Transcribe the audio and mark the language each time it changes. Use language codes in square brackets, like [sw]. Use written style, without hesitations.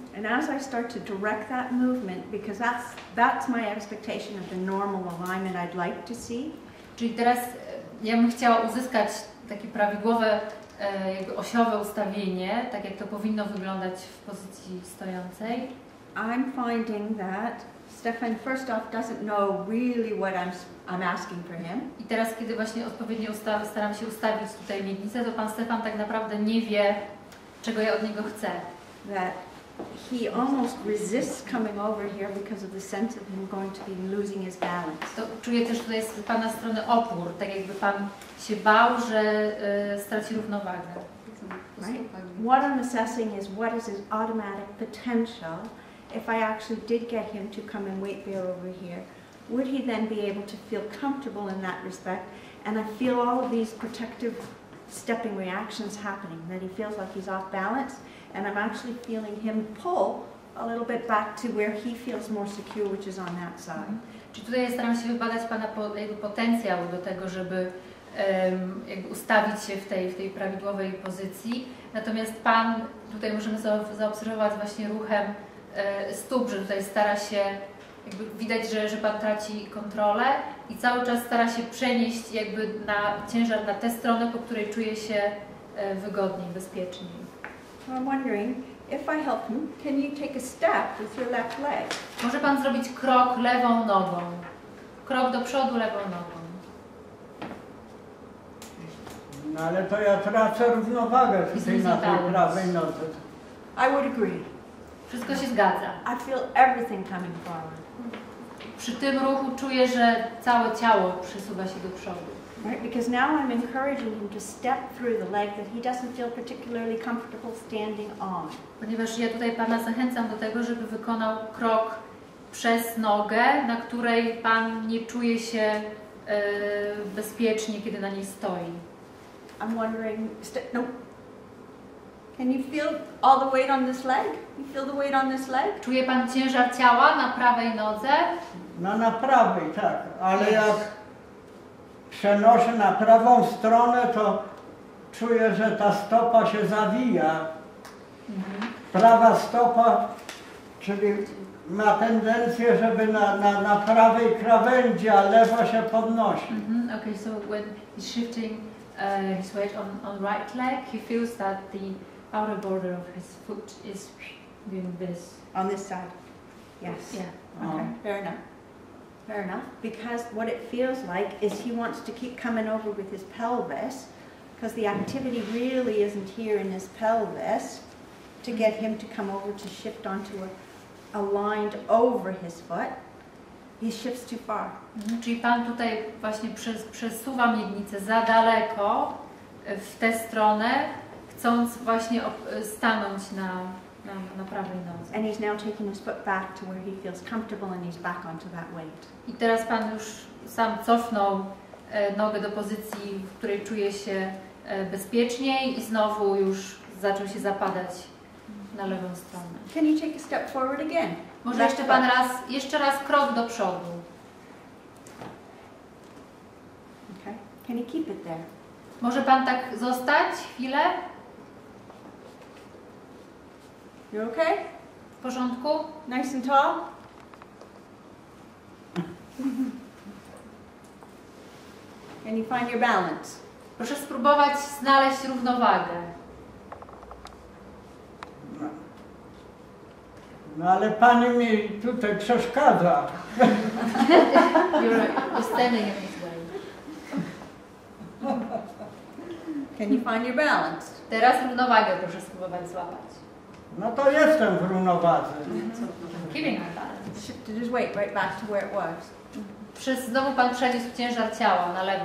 [en] And as I start to direct that movement, because that's my expectation of the normal alignment I'd like to see. [pl] Czyli teraz ja bym chciała uzyskać takie prawidłowe, jakby osiowe ustawienie, tak jak to powinno wyglądać w pozycji stojącej. [en] I'm finding that Stefan first off doesn't know really what I'm asking for him. [pl] I teraz, kiedy właśnie odpowiednio staram się ustawić tutaj miednicę, to Pan Stefan tak naprawdę nie wie, czego ja od niego chcę. [en] That he almost resists coming over here because of the sense of him going to be losing his balance. [pl] To czuję też tutaj z Pana strony opór, tak jakby Pan się bał, że straci równowagę. [en] Right? What I'm assessing is what is his automatic potential. If I actually did get him to come and weight bear over here, would he then be able to feel comfortable in that respect? And I feel all of these protective stepping reactions happening, that he feels like he's off balance, and I'm actually feeling him pull a little bit back to where he feels more secure, which is on that side. [pl] Czyli tutaj ja staram się wybadać Pana potencjał do tego, żeby jakby ustawić się w tej prawidłowej pozycji. Natomiast Pan, tutaj możemy zaobserwować właśnie ruchem stóp, że tutaj stara się, jakby widać, że Pan traci kontrolę i cały czas stara się przenieść jakby ciężar na tę stronę, po której czuje się wygodniej, bezpieczniej. [en] So I'm wondering, if I help him, can you take a step with your left leg? [pl] Może Pan zrobić krok lewą nogą. Krok do przodu lewą nogą. No ale to ja tracę równowagę tutaj na tej prawej nodze. [en] I would agree. [pl] Wszystko się zgadza. [en] I feel everything coming forward. [pl] Przy tym ruchu czuję, że całe ciało przesuwa się do przodu. [en] Right? Because now I'm encouraging him to step through the leg that he doesn't feel particularly comfortable standing on. [pl] Ponieważ ja tutaj Pana zachęcam do tego, żeby wykonał krok przez nogę, na której Pan nie czuje się bezpiecznie, kiedy na niej stoi. [en] I'm wondering, no. Can you feel all the weight on this leg? You feel the weight on this leg? [pl] Czuje Pan ciężar ciała na prawej nodze? No na prawej, tak, ale jak przenoszę na prawą stronę, to czuję, że ta stopa się zawija. Prawa stopa, czyli ma tendencję, żeby na prawej krawędzi, a lewa się podnosi. [en] Okay, so when he's shifting his weight on right leg, he feels that the outer border of his foot is doing this. On this side? Yes. Yeah. Okay, fair enough. Fair enough. Because what it feels like is he wants to keep coming over with his pelvis, because the activity really isn't here in his pelvis, to get him to come over to shift onto a lined over his foot. He shifts too far. [pl] Czyli Pan tutaj właśnie przesuwa miednicę za daleko w tę stronę, chcąc właśnie stanąć na prawej nodze. [en] And he's now taking his foot back to where he feels comfortable and he's back onto that weight. [pl] I teraz Pan już sam cofnął nogę do pozycji, w której czuje się bezpieczniej i znowu już zaczął się zapadać na lewą stronę. [en] Can you take a step forward again? [pl] Może jeszcze Pan jeszcze raz krok do przodu. [en] Okay. Can you keep it there? [pl] Może Pan tak zostać chwilę? [en] You okay? [pl] W porządku? [en] Nice and tall? Can you find your balance? [pl] Proszę spróbować znaleźć równowagę. No ale pani mi tutaj przeszkadza. [en] You're standing in his way. Can you find your balance? [pl] Teraz równowagę proszę spróbować złapać. No to jestem w równowadze. [en] Keeping our balance. Shift his weight right back to where it was. [pl] Znowu Pan przeniósł ciężar ciała na lewą